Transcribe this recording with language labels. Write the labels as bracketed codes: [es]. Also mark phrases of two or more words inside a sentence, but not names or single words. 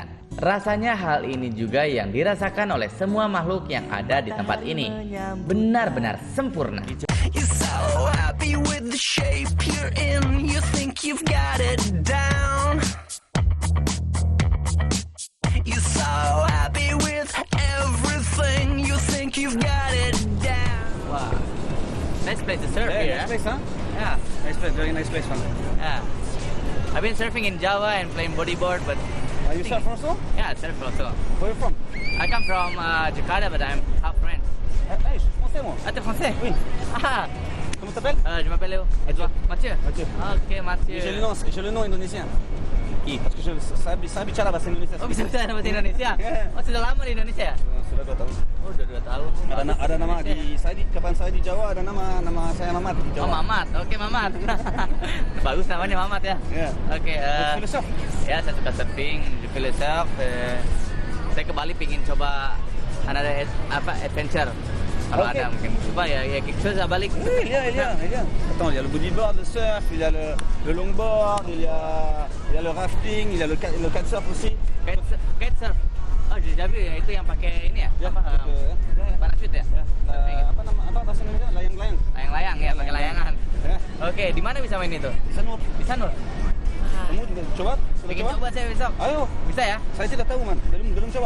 [id] Rasanya hal ini juga yang dirasakan oleh semua makhluk yang ada di tempat ini. Benar-benar sempurna. [en] Wow, nice place to surf here. Nice place, huh? Yeah. Nice place, very nice place, man. Yeah. I've been surfing in Java and playing bodyboard, but You surf also? yeah, I surf also. Where are you from? I come from Jakarta, but I'm half French. [fr] Je suis français, moi. Ah, t'es français? Oui. Ah, Comment t'appelles? je m'appelle Léo. Et toi? Mathieu. Mathieu. Ok, Mathieu. J'ai le nom indonésien. Qui? Parce que [id] saya bicara bahasa Indonesia. Oh, bisa bicara bahasa Indonesia? Oh, sudah lama di Indonesia? Sudah 2 tahun. Oh, udah 2 tahun. Ada nama kapan saya di Jawa ada nama saya Mamat di Jawa. Oh, Mamat. Oke, Mamat. Bagus namanya Mamat ya. Iya. Oke, Filosof. ya saya suka surfing, di filosof. Saya ke Bali pingin coba ada adventure. Kalau Oke. ada mungkin coba ya [fr] quelque chose à Bali. Oui, il y a. Attends, il y a le bodyboard, le surf, il y a le longboard, il y a le rafting, il y a le kitesurf aussi. Kitesurf. [id] Oh, di Jambi itu yang pakai ini ya? Ya, Apa? Parachute ya? Apa bahasa Indonesia? Layang-layang. Layang-layang ya, pakai layangan. Ya. Oke, di mana bisa main itu? Di sana. Di Sanur. Kamu juga coba? Sudah Bikin coba? coba saya besok. Ayo. Bisa ya? Saya tidak tahu man. Belum coba.